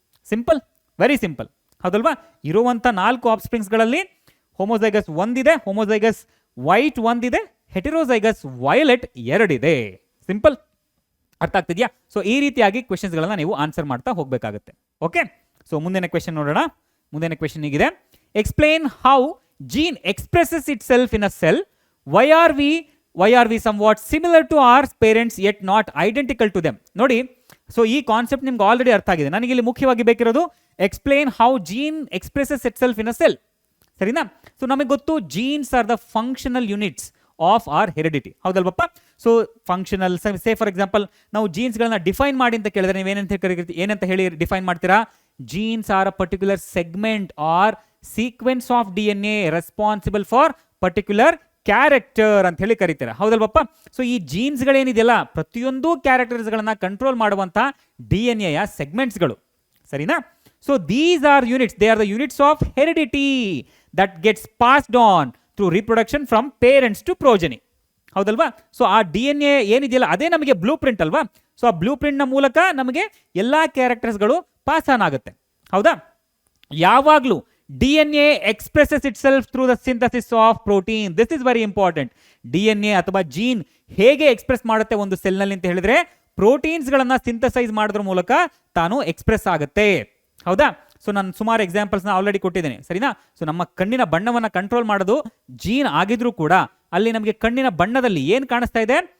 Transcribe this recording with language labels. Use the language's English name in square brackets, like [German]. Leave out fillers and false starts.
[Kannada] Simple, very simple, ಹೌದಲ್ವಾ. ಇರುವಂತ 4 of ಸ್ಪ್ರಿಂಗ್ಸ್ಗಳಲ್ಲಿ ಹೋಮೋಜೈಗಸ್ 1 ಇದೆ, ಹೋಮೋಜೈಗಸ್ ವೈಟ್ 1 ಇದೆ, ಹೆಟೆರೋಜೈಗಸ್ ವೈಲೆಟ್ 2 ಇದೆ. ಸಿಂಪಲ್, ಅರ್ಥ ಆಗ್ತಿದ್ಯಾ? ಸೊ ಈ ರೀತಿಯಾಗಿ ಕ್ವೆಶನ್ಸ್ಗಳನ್ನ ನೀವು ಆನ್ಸರ್ ಮಾಡ್ತಾ ಹೋಗಬೇಕಾಗುತ್ತೆ. ಓಕೆ, ಸೊ ಮುಂದಿನ ಕ್ವೆಶನ್ ನೋಡೋಣ. ಮುಂದಿನ ಕ್ವೆಶನ್ ಹೀಗಿದೆ: [English] Explain how gene expresses itself in a cell. Why are we somewhat similar to our parents yet not identical to them? [Kannada] ನೋಡಿ, ಸೊ ಈ ಕಾನ್ಸೆಪ್ಟ್ ನಿಮ್ಗೆ ಆಲ್ರೆಡಿ ಅರ್ಥ ಆಗಿದೆ. ನನಗೆ ಇಲ್ಲಿ ಮುಖ್ಯವಾಗಿ ಬೇಕಿರೋದು [English] explain how gene expresses itself in a cell, [Kannada] ಸರಿನಾ. [English] so [Kannada] ನಮಗೆ ಗೊತ್ತು [English] genes are the functional units of are heredity, [Kannada] ಹೌದಲ್ವಪ್ಪ. So functional, say for example ನಾವು ಜೀನ್ಸ್ಗಳನ್ನ ಡಿಫೈನ್ ಮಾಡಿ ಅಂತ ಕೇಳಿದ್ರೆ ನೀವು ಏನಂತ ಹೇಳಿ ಡಿಫೈನ್ ಮಾಡ್ತೀರಾ? [English] genes are a particular segment or sequence of DNA responsible for particular character [Kannada] ಅಂತ ಹೇಳಿ ಕರೀತಾರೆ, ಹೌದಲ್ವಪ್ಪ. ಸೊ ಈ ಜೀನ್ಸ್ಗಳೇನಿದೆಯಲ್ಲ, ಪ್ರತಿಯೊಂದು ಕ್ಯಾರೆಕ್ಟರ್ಸ್ಗಳನ್ನ ಕಂಟ್ರೋಲ್ ಮಾಡುವಂತ DNA ಸೆಗ್ಮೆಂಟ್ಸ್ಗಳು, ಸರಿನಾ. [English] so these are units, they are the units of heredity that gets passed on through reproduction from parents to progeny, [Kannada] ಹೌದಲ್ವಾ. So ಆ DNA ಏನಿದೆಯಲ್ಲ ಅದೇ ನಮಗೆ ಬ್ಲೂ ಪ್ರಿಂಟ್ ಅಲ್ವಾ. ಸೊ ಆ ಬ್ಲೂ ಪ್ರಿಂಟ್ ನ ಮೂಲಕ ನಮಗೆ ಎಲ್ಲಾ ಕ್ಯಾರೆಕ್ಟರ್ಸ್ಗಳು ಪಾಸ್ ಆನ್ ಆಗುತ್ತೆ, ಹೌದಾ. ಯಾವಾಗಲೂ [English] DNA expresses itself through the synthesis of protein. This is very important. [Kannada] DNA ಅಥವಾ ಜೀನ್ ಹೇಗೆ ಎಕ್ಸ್ಪ್ರೆಸ್ ಮಾಡುತ್ತೆ ಒಂದು ಸೆಲ್ ನಲ್ಲಿ ಅಂತ ಹೇಳಿದ್ರೆ ಪ್ರೋಟೀನ್ಸ್ ಗಳನ್ನ ಸಿಂಥಸೈಸ್ ಮಾಡೋದ್ರ ಮೂಲಕ ತಾನು ಎಕ್ಸ್ಪ್ರೆಸ್ ಆಗುತ್ತೆ, ಹೌದಾ. ಸೊ ನಾನು ಸುಮಾರು ಎಕ್ಸಾಂಪಲ್ಸ್ನ ಆಲ್ರೆಡಿ ಕೊಟ್ಟಿದ್ದೇನೆ, ಸರಿನಾ? ಸೊ ನಮ್ಮ ಕಣ್ಣಿನ ಬಣ್ಣವನ್ನು ಕಂಟ್ರೋಲ್ ಮಾಡೋದು ಜೀನ್ ಆಗಿದ್ರೂ ಕೂಡ ಅಲ್ಲಿ ನಮಗೆ ಕಣ್ಣಿನ ಬಣ್ಣದಲ್ಲಿ ಏನು ಕಾಣಿಸ್ತಾ ಇದೆ?